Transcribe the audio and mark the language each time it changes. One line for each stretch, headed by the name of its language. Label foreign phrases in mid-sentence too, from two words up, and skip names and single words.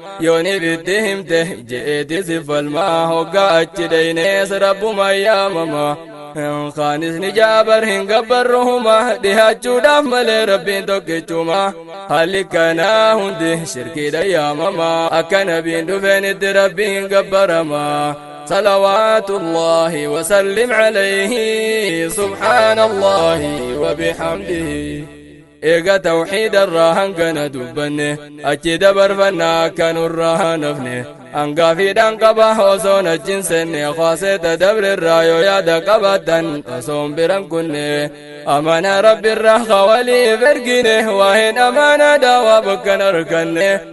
Oromo: Yoon ibitti himte je'eeti si falma. Hoggaa achi dhaynees rabbuma yaamama. Kaanis ni jaabar hin gabbarruhuma. Dhihaachuudhaaf malee Rabbiin tokkichuma. Haalli kanaa hundi shirkiidha yaamama. Akka nabiin dhufeen itti Rabbiin gabbarama.
Arabic: صلوات الله وسلم عليه سبحان الله وبحمده.
Oromo: Eega tawxiida irraa hangana dubbanne, achi dabarfannaa akka nurraa hanafne. Hangaafiidhaan qaba osoon achin senne, khaaseeta dabre irraa yoo yaada qabaatan osoon biran kunne. Amanaa Rabbi irraa ka waliif ergine, waa'een amaanaa daawaa bakkan arganne.